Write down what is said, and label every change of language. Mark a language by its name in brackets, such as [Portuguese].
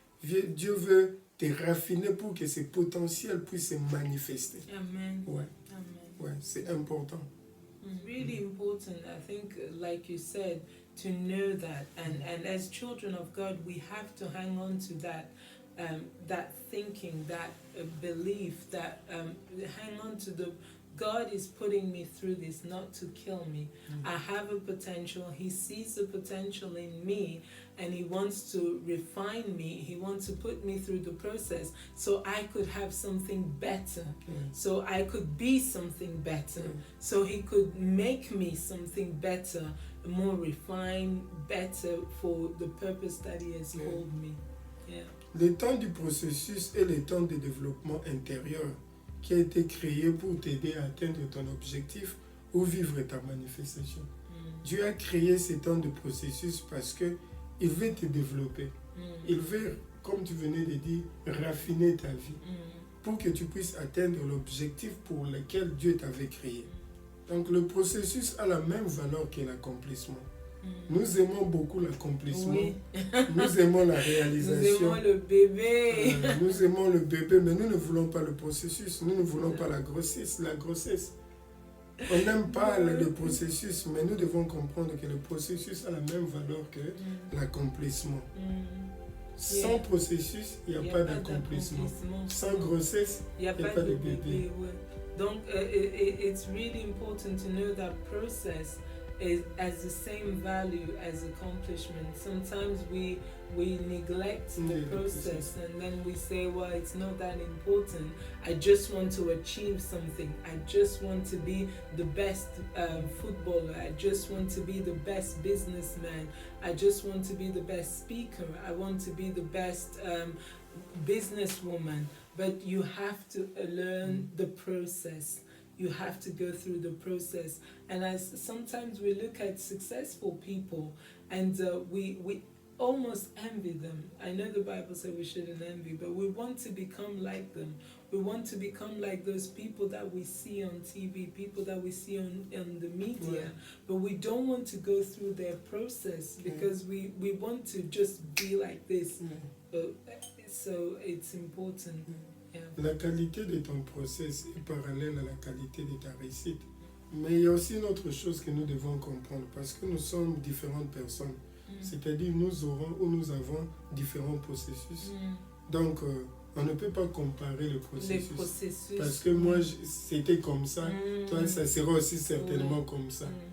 [French] Dieu veut te raffiner pour que ce potentiel puisse se manifester. Amen. Ouais. Amen. Ouais, c'est important. [English] It's really important, I think, like you said, to know that. And as children of God, we have to hang on to that thinking, that belief, that hang on to the God is putting me through this not to kill me. I have a potential. He sees the potential in me and he wants to refine me. He wants to put me through the process so I could have something better. So I could be something better. So he could make me something better, more refined, better for the purpose that he has called me. Yeah. [French] Le temps du processus est le temps de développement intérieur qui a été créé pour t'aider à atteindre ton objectif ou vivre ta manifestation. Dieu a créé ce temps de processus parce qu'il veut te développer. Il veut, comme tu venais de dire, raffiner ta vie pour que tu puisses atteindre l'objectif pour lequel Dieu t'avait créé. Donc le processus a la même valeur que l'accomplissement. Nous aimons beaucoup l'accomplissement. Oui. Nous aimons la réalisation. Nous aimons le bébé. Nous aimons le bébé, mais nous ne voulons pas le processus. Nous ne voulons pas la grossesse. On n'aime pas le processus, mais nous devons comprendre que le processus a la même valeur que l'accomplissement. Sans processus, il n'y a pas d'accomplissement. Sans grossesse, il n'y a pas de bébé. Donc, [English] it's really important to know that process has the same value as accomplishment. Sometimes we neglect the process and then we say, well, it's not that important. I just want to achieve something. I just want to be the best footballer. I just want to be the best businessman. I just want to be the best speaker. I want to be the best businesswoman. But you have to learn the process. You have to go through the process. And as sometimes we look at successful people and we almost envy them. I know the Bible says we shouldn't envy, but we want to become like them. We want to become like those people that we see on TV, people that we see on the media. But we don't want to go through their process because we want to just be like this. So it's important. La qualité de ton process est parallèle à la qualité de ta réussite. Mais il y a aussi une autre chose que nous devons comprendre parce que nous sommes différentes personnes. C'est-à-dire nous avons différents processus. Donc on ne peut pas comparer le processus. Parce que moi c'était comme ça, toi ça sera aussi certainement comme ça.